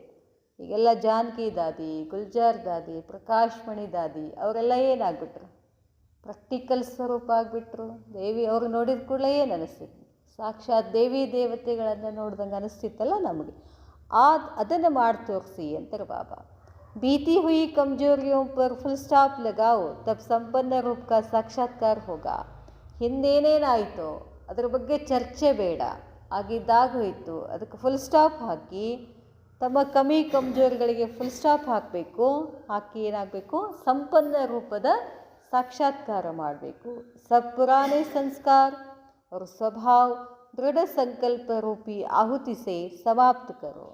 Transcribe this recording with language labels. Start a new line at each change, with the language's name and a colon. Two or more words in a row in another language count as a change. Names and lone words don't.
Kannada: ಈಗೆಲ್ಲ ಜಾನಕಿ ದಾದಿ, ಗುಲ್ಜಾರ್ ದಾದಿ, ಪ್ರಕಾಶ್ ಮಣಿ ದಾದಿ ಅವರೆಲ್ಲ ಏನಾಗ್ಬಿಟ್ರು? ಪ್ರಾಕ್ಟಿಕಲ್ ಸ್ವರೂಪ ಆಗಿಬಿಟ್ರು. ದೇವಿ ಅವರು ನೋಡಿದ ಕೂಡಲೇ ಏನು ಅನ್ನಿಸ್ತಿತ್ತು? ಸಾಕ್ಷಾತ್ ದೇವಿ ದೇವತೆಗಳನ್ನು ನೋಡ್ದಂಗೆ ಅನ್ನಿಸ್ತಿತ್ತಲ್ಲ ನಮಗೆ. ಅದನ್ನು ಮಾಡಿ ತೋರಿಸಿ ಅಂತಾರೆ ಬಾಬಾ.
Hindi: बीती हुई कमजोरियों पर
English: full stop
Hindi: लगाओ, तब संपन्न रूप का साक्षात्कार होगा.
Kannada: ಹಿಂದೇನೇನಾಯಿತೋ ಅದರ ಬಗ್ಗೆ ಚರ್ಚೆ ಬೇಡ. ಆಗಿದ್ದಾಗೋಯಿತು, ಅದಕ್ಕೆ
English: full stop
Kannada: ಹಾಕಿ ತಮ್ಮ ಕಮಜೋರಿಗಳಿಗೆ
English: full stop
Kannada: ಹಾಕಬೇಕು. ಹಾಕಿ ಏನಾಗಬೇಕು? ಸಂಪನ್ನ ರೂಪದ ಸಾಕ್ಷಾತ್ಕಾರ ಮಾಡಬೇಕು.
Hindi: सब पुराने संस्कार और स्वभाव दृढ़ संकल्प रूपी आहुति से समाप्त करो.